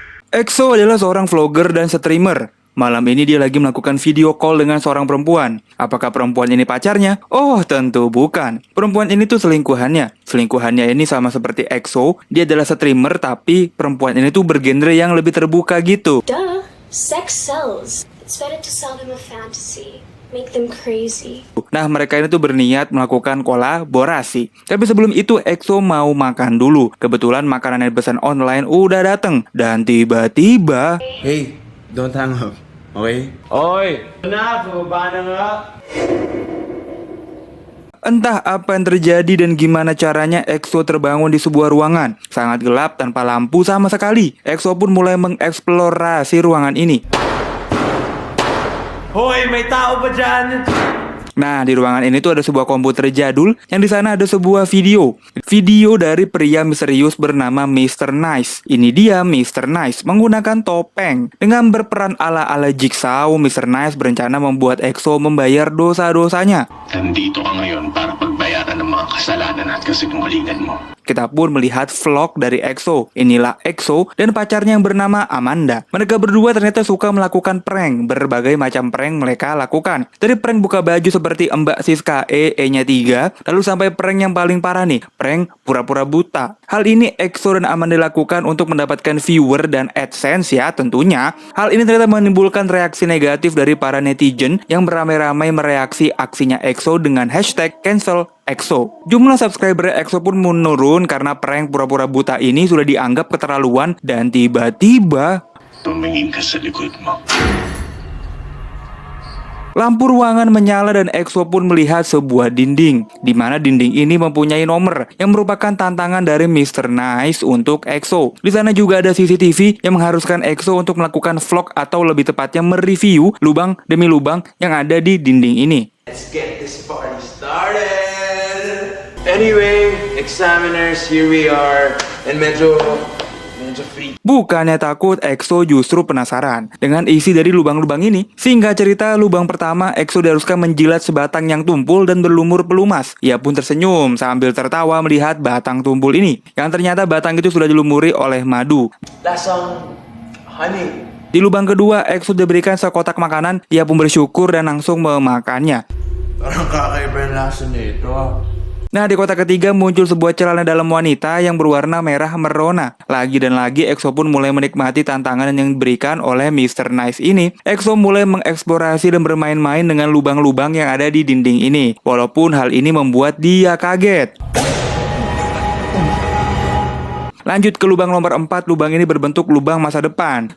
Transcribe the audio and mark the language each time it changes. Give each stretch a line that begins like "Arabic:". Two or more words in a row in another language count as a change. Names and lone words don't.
Indonesian: EXO adalah seorang vlogger dan streamer. Malam ini dia lagi melakukan
English: video call
Indonesian: dengan seorang perempuan. Apakah perempuan ini pacarnya? Oh, tentu bukan. Perempuan ini tuh selingkuhannya. Selingkuhannya ini sama seperti EXO. Dia adalah streamer, tapi perempuan ini tuh bergenre yang lebih terbuka gitu. Duh,
English: sex sells. It's better to sell them a fantasy. Make them crazy.
Indonesian: Nah, mereka ini tuh berniat melakukan kolaborasi. Tapi sebelum itu EXO mau makan dulu. Kebetulan makanan yang pesan online udah dateng. Dan tiba-tiba...
English: Hey, don't hang up, okay?
Filipino: Oy! Na, bumaba na nga.
Indonesian: Entah apa yang terjadi dan gimana caranya EXO terbangun di sebuah ruangan. Sangat gelap tanpa lampu sama sekali. EXO pun mulai mengeksplorasi ruangan ini.
Filipino: Hoy, may tao ba dyan?
Indonesian: Nah, di ruangan ini tuh ada sebuah komputer jadul yang di sana ada sebuah video. Video dari pria misterius bernama Mr. Nice. Ini dia Mr. Nice menggunakan topeng. Dengan berperan ala-ala Jigsaw, Mr. Nice berencana membuat EXO membayar dosa-dosanya.
Filipino: Nandito ka ngayon para pagbayaran ng mga kasalanan at kasinungalingan mo.
Indonesian: Kita pun melihat vlog dari EXO. Inilah EXO dan pacarnya yang bernama Amanda. Mereka berdua ternyata suka melakukan prank. Berbagai macam prank mereka lakukan. Dari prank buka baju seperti Mbak Siska E-nya 3, lalu sampai prank yang paling parah nih, prank pura-pura buta. Hal ini EXO dan Amanda lakukan untuk mendapatkan viewer dan AdSense ya tentunya. Hal ini ternyata menimbulkan reaksi negatif dari para netizen yang beramai-ramai mereaksi aksinya EXO dengan
English: hashtag cancel EXO.
Indonesian: Jumlah subscriber EXO pun menurun karena prank pura-pura buta ini sudah dianggap keterlaluan dan tiba-tiba
Filipino: Tumingin ka sa likod mo.
Indonesian: lampu ruangan menyala dan EXO pun melihat sebuah dinding, di mana dinding ini mempunyai nomor yang merupakan tantangan dari Mr. Nice untuk EXO. Di sana juga ada CCTV yang mengharuskan EXO untuk melakukan vlog atau lebih tepatnya mereview lubang demi lubang yang ada di dinding ini.
English: Let's get this party started! Anyway, examiners, here we are. And medyo free.
Indonesian: Bukannya takut, EXO justru penasaran dengan isi dari lubang-lubang ini. Singkat cerita, lubang pertama EXO diharuskan menjilat sebatang yang tumpul dan berlumur pelumas. Ia pun tersenyum sambil tertawa melihat batang tumpul ini, yang ternyata batang itu sudah dilumuri oleh madu.
Filipino: Lasang honey.
Indonesian: Di lubang kedua, EXO diberikan sekotak makanan. Ia pun bersyukur dan langsung memakannya.
Filipino: Parang kakaiba yung lasa nito.
Indonesian: Nah, di kotak ketiga muncul sebuah celana dalam wanita yang berwarna merah merona. Lagi dan lagi EXO pun mulai menikmati tantangan yang diberikan oleh Mr. Nice ini. EXO mulai mengeksplorasi dan bermain-main dengan lubang-lubang yang ada di dinding ini. Walaupun hal ini membuat dia kaget. Lanjut ke lubang nomor 4, lubang ini berbentuk lubang masa depan.